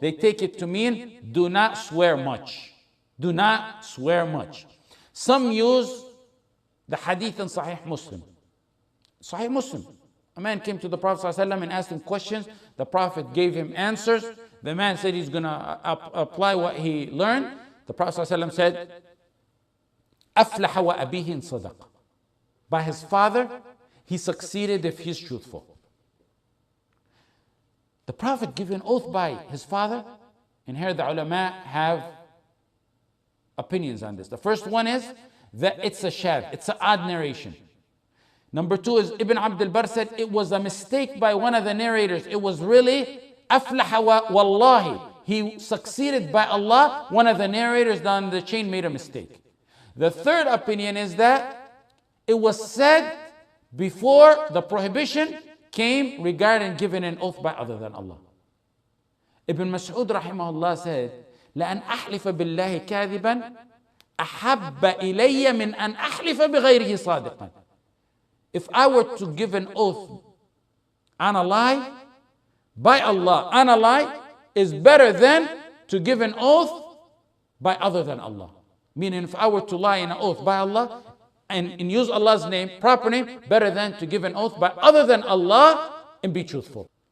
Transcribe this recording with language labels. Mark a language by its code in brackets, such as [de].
[en] They take it to mean, do not swear much. Do not swear much. Some use the hadith in Sahih Muslim. Sahih Muslim. A man came to the Prophet ﷺ and asked him questions. The Prophet gave him answers. The man said he's going to apply what he learned. The Prophet ﷺ said, [ar] أَفْلَحَ وَأَبِيهِ إِن صَدَقَ. [en] By his father, he succeeded if he's truthful. The Prophet gave an oath by his father, and here the ulama have opinions on this. The first one is that it's a shadh, it's an odd narration. Number two is Ibn Abd al-Barr said it was a mistake by one of the narrators. It was really aflaha wallahi. He succeeded by Allah. One of the narrators down the chain made a mistake. The third opinion is that it was said before the prohibition came regarding giving an oath by other than Allah. Ibn Mas'ud rahimahullah said, [ar] لأن أحلف بالله كاذبا أحب إلي من أن أحلف بغيره صادقا. [en] If I were to give an oath on a lie, by Allah, on a lie, is better than to give an oath by other than Allah. Meaning, if I were to lie in an oath by Allah and use Allah's name, proper name, better than to give an oath by other than Allah and be truthful.